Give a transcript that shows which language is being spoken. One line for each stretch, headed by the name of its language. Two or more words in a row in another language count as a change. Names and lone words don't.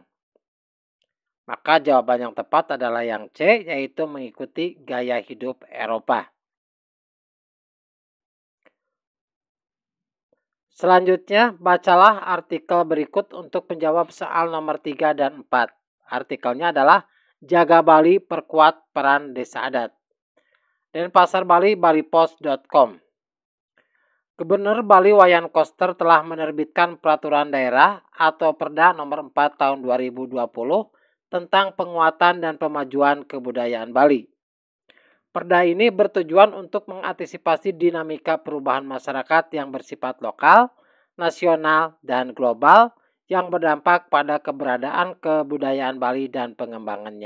Indonesian: Maka jawaban yang tepat adalah yang C, yaitu mengikuti gaya hidup Eropa. Selanjutnya, bacalah artikel berikut untuk menjawab soal nomor 3 dan 4. Artikelnya adalah Jaga Bali Perkuat Peran Desa Adat. Denpasar Bali, balipos.com. Gubernur Bali Wayan Koster telah menerbitkan peraturan daerah atau Perda nomor 4 tahun 2020 tentang penguatan dan pemajuan kebudayaan Bali. Perda ini bertujuan untuk mengantisipasi dinamika perubahan masyarakat yang bersifat lokal, nasional, dan global yang berdampak pada keberadaan kebudayaan Bali dan pengembangannya.